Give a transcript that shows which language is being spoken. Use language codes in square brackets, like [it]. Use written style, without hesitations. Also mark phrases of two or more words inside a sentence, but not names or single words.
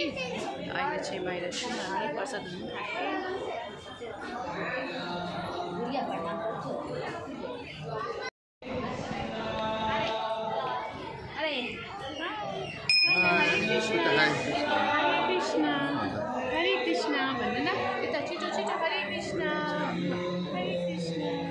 [ne] अहिले चाहिँ बाहिर छौँ हामी प्रसादहरू हरे कृष्ण भन्नु न यता छिटो छिटो हरे कृष्ण हरे कृष्ण।